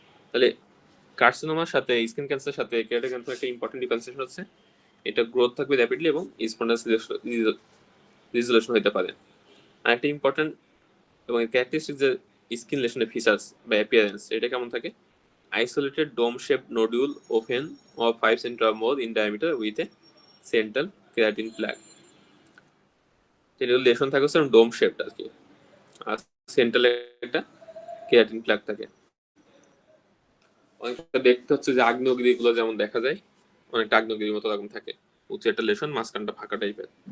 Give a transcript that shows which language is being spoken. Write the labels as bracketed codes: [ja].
[bn] তাহলে কার্সিনোমার সাথে স্কিন ক্যান্সারের সাথে কেরাটোক্যান্সার একটা ইম্পর্টেন্ট ডিফারেন্সিয়েশন হচ্ছে এটা গ্রোথ থাকবে র্যাপিডলি এবং স্পন্টেনাস রেজলিউশন হতে পারে। আর একটা ইম্পর্টেন্ট এবং ক্যারেক্টারিস্টিক যে স্কিন লেশনের ফিচার্স বা অ্যাপিয়ারেন্স, এটা কেমন থাকে? [en] Isolated dome shape nodule open of 5 centimetre or more in diameter with a central keratin plaque। [bn] যেটা লেশন থাকে হচ্ছে ডোম শেপড আর কি, আর সেন্ট্রালে একটা কেরাটিন প্লাক থাকে। অনেকটা দেখতে হচ্ছে যে আগ্নেয়গিরি গুলো যেমন দেখা যায়, অনেকটা আগ্নেয়গিরির মতো রকম থাকে, উঁচু একটা লেশন, মাঝখানটা ফাঁকা টাইপের।